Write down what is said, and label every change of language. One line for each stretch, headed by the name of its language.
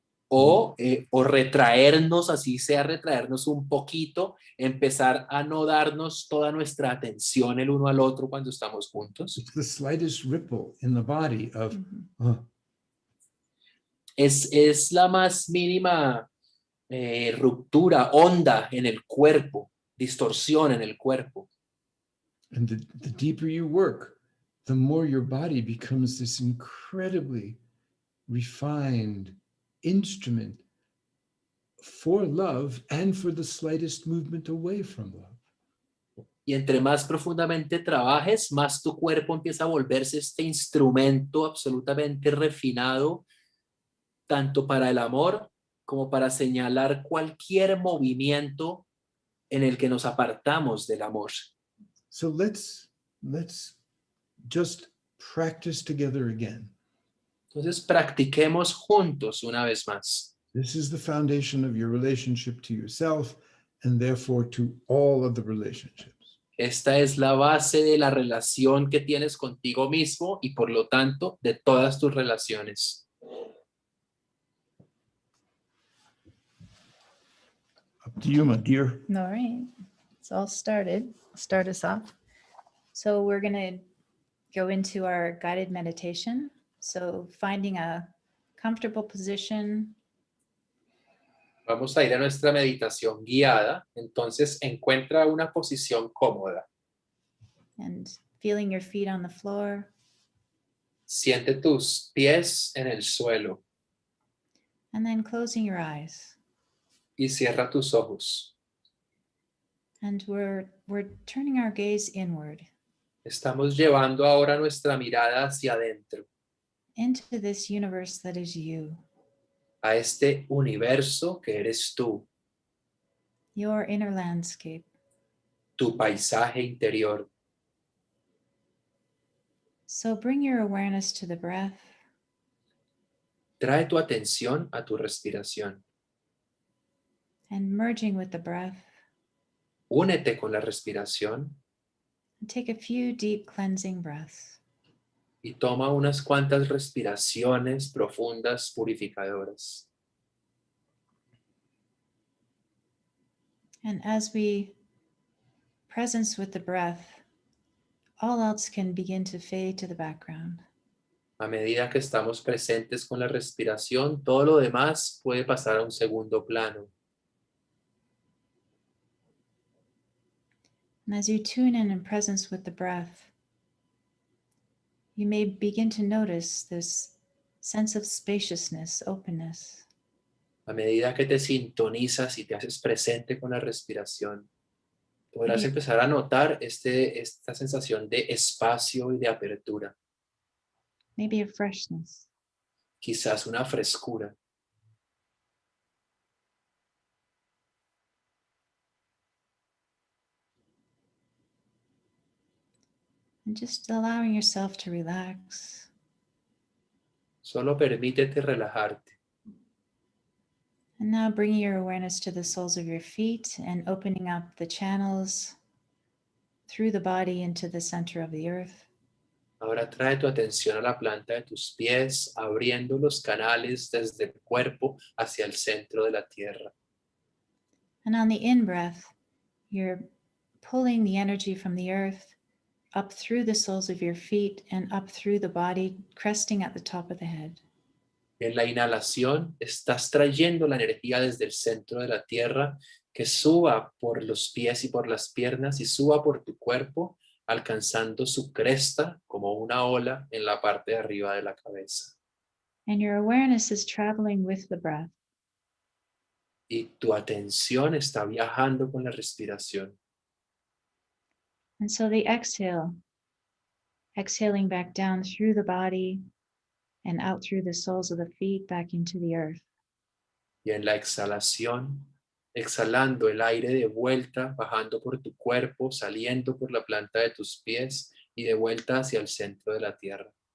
Spanish: O retraernos, así sea retraernos un poquito, empezar a no darnos toda nuestra atención el uno al otro cuando estamos juntos.
English: It's the slightest ripple in the body of,
Spanish: Es la más mínima ruptura, onda en el cuerpo, distorsión en el cuerpo.
English: and the deeper you work, the more your body becomes this incredibly refined instrument for love and for the slightest movement away from love.
Spanish: Y entre más profundamente trabajes, más tu cuerpo empieza a volverse este instrumento absolutamente refinado, tanto para el amor como para señalar cualquier movimiento en el que nos apartamos del amor.
English: So let's just practice together again.
Spanish: Entonces practiquemos juntos una vez más.
English: This is the foundation of your relationship to yourself and therefore to all of the relationships.
Spanish: Esta es la base de la relación que tienes contigo mismo y por lo tanto de todas tus relaciones.
English: Up to you, my dear. All right, it's all started. Start us off. So we're going to go into our guided meditation. So finding a comfortable position.
Spanish: Vamos a ir a nuestra meditación guiada. Entonces encuentra una posición cómoda.
English: And feeling your feet on the floor.
Spanish: Siente tus pies en el suelo
English: And then closing your eyes.
Spanish: y cierra tus ojos.
English: And we're turning our gaze inward
Spanish: Estamos llevando ahora nuestra mirada hacia adentro,
English: into this universe that is you,
Spanish: a este universo que eres tú,
English: your inner landscape.
Spanish: tu paisaje interior.
English: So bring your awareness to the breath.
Spanish: Trae tu atención a tu respiración.
English: And merging with the breath.
Spanish: Únete con la respiración
English: And take a few deep cleansing breaths.
Spanish: y toma unas cuantas respiraciones profundas purificadoras.
English: And as we presence with the breath, all else can begin to fade to the background.
Spanish: A medida que estamos presentes con la respiración, todo lo demás puede pasar a un segundo plano.
English: And as you tune in presence with the breath, you may begin to notice this sense of spaciousness, openness.
Spanish: A medida que te sintonizas y te haces presente con la respiración, podrás
English: Maybe-
Spanish: empezar a notar esta sensación de espacio y de apertura,
English: Maybe a freshness.
Spanish: quizás una frescura.
English: And just allowing yourself to relax.
Spanish: Solo permítete relajarte.
English: And now bringing your awareness to the soles of your feet and opening up the channels through the body into the center of the earth.
Spanish: Ahora trae tu atención a la planta de tus pies, abriendo los canales desde el cuerpo hacia el centro de la tierra.
English: And on the in-breath, you're pulling the energy from the earth up through the soles of your feet and up through the body, cresting at the top of the head.
Spanish: En la inhalación estás trayendo la energía desde el centro de la tierra que suba por los pies y por las piernas y suba por tu cuerpo, alcanzando su cresta como una ola en la parte de arriba de la cabeza.
English: And your awareness is traveling with the breath.
Spanish: Y tu atención está viajando con la respiración.
English: And so the exhale, exhaling back down through the body and out through the soles of the feet back into the earth.
Spanish: Y en la exhalación, exhalando el aire de vuelta, bajando por tu cuerpo, saliendo por la planta de tus pies y de vuelta hacia el centro de la tierra.